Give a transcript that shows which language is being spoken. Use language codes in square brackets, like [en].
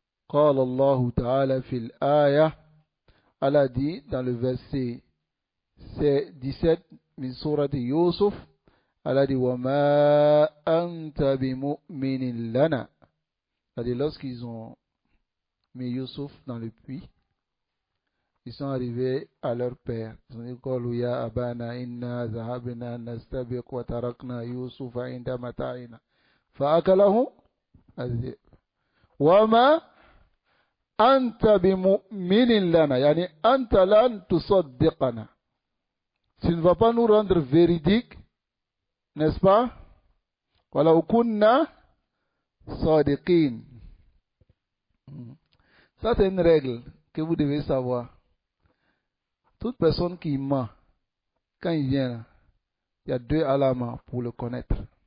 [ar] قال الله تعالى في الآية, [fr] Allah dit dans le verset 17 min sourate Yusuf, Allah dit [ar] وَمَا أَنْتَ بِمُؤْمِنٍ لَنَا. [fr] C'est-à-dire lorsqu'ils ont mis Yusuf dans le puits, ils sont arrivés à leur père. Ils ont dit [ar] قالوا يا أبانا إنا ذهبنا نستبق وتركنا يوسف عند متاعنا فأكله الذئب وما أنت بمؤمن لنا, يعني أنت لن تصدقنا. [fr] Tu ne vas pas nous rendre véridiques, n'est-ce pas? [ar] ولو كنا صادقين. [fr] Ça c'est une règle que vous devez savoir. Toute personne qui ment, quand il vient là, il y a deux alamas pour le connaître.